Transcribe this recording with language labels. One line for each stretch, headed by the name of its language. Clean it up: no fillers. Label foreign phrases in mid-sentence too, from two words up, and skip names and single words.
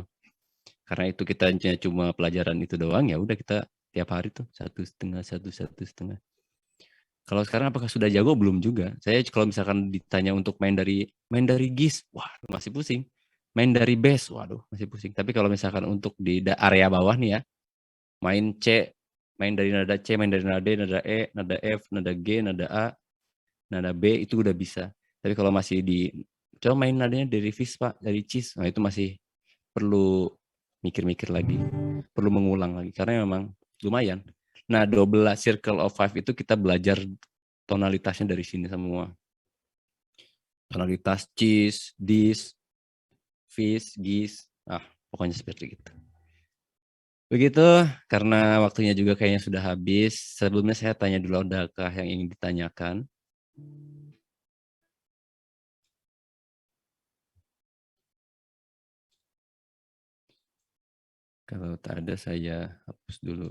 Indonesian: Karena itu kita cuma pelajaran itu doang, ya udah kita tiap hari tuh 1/2, 1/1. Kalau sekarang apakah sudah jago? Belum juga. Saya kalau misalkan ditanya untuk main dari GIS, wah masih pusing. Main dari bass, waduh masih pusing. Tapi kalau misalkan untuk di area bawah nih ya, main C, main dari nada C, main dari nada D, nada E, nada F, nada G, nada A, nada B itu udah bisa. Tapi kalau masih coba main nadanya dari Fis Pak, dari Cis, nah itu masih perlu mikir-mikir lagi, perlu mengulang lagi karena memang lumayan. Nah, 12
English: circle of five
Indonesian: itu kita belajar tonalitasnya dari sini semua. Tonalitas Cis, Dis, Fis, Gis, pokoknya seperti itu. Begitu, karena waktunya juga kayaknya sudah habis. Sebelumnya saya tanya dulu, adakah yang ingin ditanyakan? Kalau tak ada, saya hapus dulu.